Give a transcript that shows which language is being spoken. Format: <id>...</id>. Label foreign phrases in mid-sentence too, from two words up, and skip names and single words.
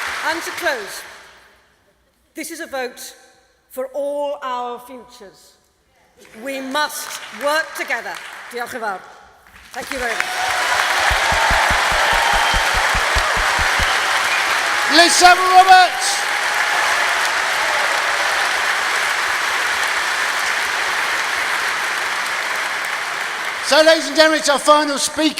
<en>And to close, this is a vote for all our futures. We must work together.</en> <cy>Diolch yn fawr.</cy> <en>Thank you very much. Liz Roberts. So, ladies and gentlemen, it's our final speaker.</en>